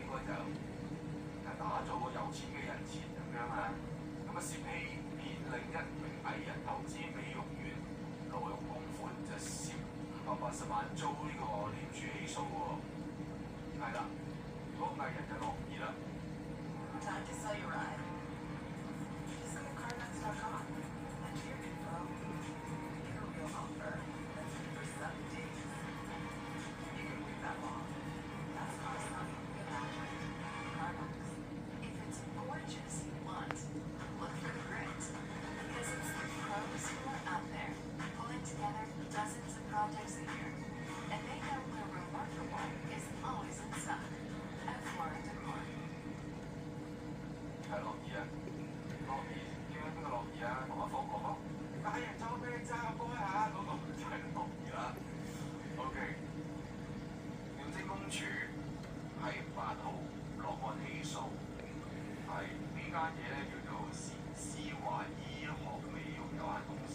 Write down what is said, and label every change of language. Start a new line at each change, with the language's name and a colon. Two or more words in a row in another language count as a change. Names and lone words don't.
Cantonese: 就打造個有錢嘅人設咁樣啊，咁啊涉欺騙另一名藝人投資美容院挪用公款，就涉580萬遭呢個廉署起訴喎。係啦，嗰個藝人就樂意啦。
English: Time to sell your ride. Just look at CarMax.com. Enter your info. Get a real offer. That's good for 7 days. You can wait that long. That's cost nothing. Imagine. CarMax. If it's gorgeous you want, look for grit. Because it's the pros who are out there, pulling together dozens of projects a year. And they know where remarkable is always in stock. At Flora Decor.
Cantonese: 係樂意啊，樂意叫邊個樂意啊？同阿方講咯，藝人就俾你揸開下嗰個就係樂意啦。OK， 廉政公署喺8號落案起訴，係呢間嘢咧叫做善思華醫學美容有限公